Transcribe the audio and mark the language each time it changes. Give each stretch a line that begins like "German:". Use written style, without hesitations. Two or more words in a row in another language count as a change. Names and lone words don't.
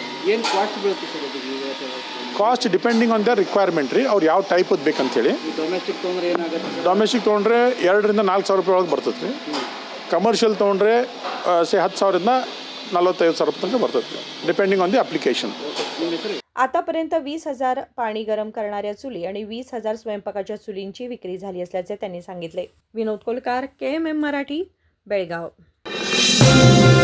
Kannada: ಏನು ಕಾಸ್ಟ್ ಬೀಳುತ್ತೆ ಸರ್ ಇದು?
English: cost depending on the requirement
Kannada: ರೀ. ಅವ್ರು ಯಾವ ಟೈಪದ್ದು ಬೇಕಂತೇಳಿ. ಡೊಮೆಸ್ಟಿಕ್ ತೊಗೊಂಡ್ರೆ ಏನಾಗುತ್ತೆ? ಡೊಮೆಸ್ಟಿಕ್ ತೊಗೊಂಡ್ರೆ 2 ರಿಂದ 4 ಸಾವಿರ ರೂಪಾಯಿ ಒಳಗೆ ಬರ್ತದೆ ರೀ. ಕಮರ್ಷಿಯಲ್ ತೊಗೊಂಡ್ರೆ 10,000 ರಿಂದ 45,000 ರೂಪಾಯಿ ತನಕ ಬರ್ತದೆ,
English: depending on the application.
Marathi: आतापर्यंत 20,000 पाणी गरम करणाऱ्या चुली आणि 20,000 स्वयंपाकाच्या चुलींची विक्री झाली असल्याचे त्यांनी सांगितले. विनोद कोलकार, KMM मराठी, बेळगाव.